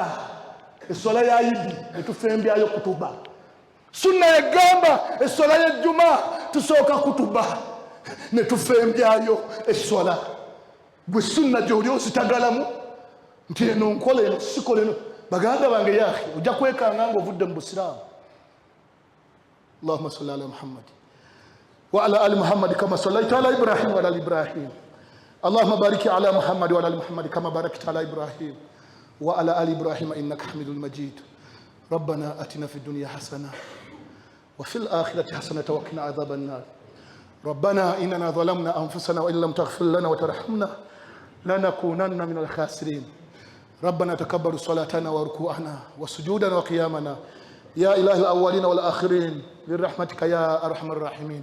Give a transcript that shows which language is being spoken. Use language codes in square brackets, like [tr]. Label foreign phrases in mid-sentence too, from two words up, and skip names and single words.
[lg] Essola ya Idi etufembyayo kutuba. Sunna yagamba essola ya Juma tusooka kutuba ne tufembyayo essola. Bwe sunna gy'oli ositagalamu nti eno nkola eno sikola eno. Baganda bange yaakhi ojja kwekanga ng'ovudde mu busiraamu. [ar] اللهم صل على محمد وعلى آل محمد كما صليت على إبراهيم وعلى آل إبراهيم. اللهم بارك على محمد وعلى آل محمد كما باركت على إبراهيم وعلى آل إبراهيم إنك حميد مجيد. ربنا آتنا في الدنيا حسنة وفي الآخرة حسنة وقنا عذاب النار. ربنا إننا ظلمنا أنفسنا وإن لم تغفر لنا وترحمنا لنكونن من الخاسرين. ربنا تقبل صلاتنا وركوعنا وسجودنا وقيامنا يا إله الأولين والآخرين برحمتك يا أرحم الراحمين.